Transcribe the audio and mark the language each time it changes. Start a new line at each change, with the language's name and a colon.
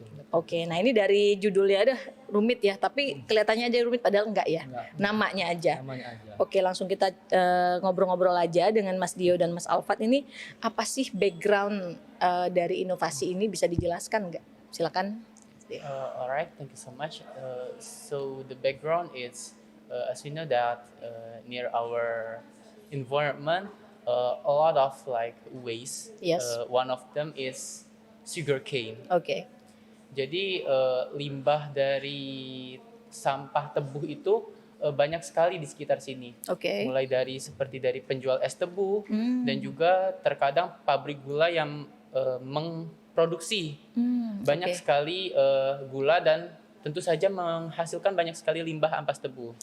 Indonesian: Oke, nah ini dari judulnya ada rumit ya, tapi kelihatannya aja rumit padahal enggak ya. Namanya aja. Oke, langsung kita ngobrol-ngobrol aja dengan Mas Dio dan Mas Alfat ini. Apa sih background dari inovasi ini, bisa dijelaskan enggak? Silakan.
English: Alright, thank you so much. So the background is, as we know that near our environment, a lot of like waste. Yes. One of them is sugarcane.
Indonesian: Oke. Jadi limbah dari sampah tebu itu banyak sekali di sekitar sini. Oke. Mulai dari seperti dari penjual es tebu dan juga terkadang pabrik gula yang memproduksi banyak sekali gula dan tentu saja menghasilkan banyak sekali limbah ampas tebu.